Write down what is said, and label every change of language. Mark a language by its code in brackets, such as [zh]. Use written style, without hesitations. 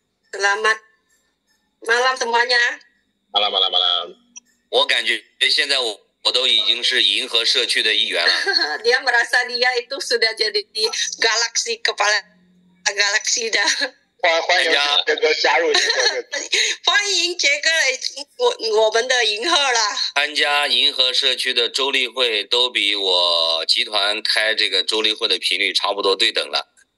[id] Selamat malam semuanya. Malam. [zh] 我感觉现在我都已经是银河社区的一员了。 [id] Dia merasa dia itu sudah jadi di kepala galaksi dah. [zh] 欢迎杰哥加入银河社区。欢迎杰哥来我们的银河啦。参加银河社区的周例会都比我集团开这个周例会的频率差不多对等了。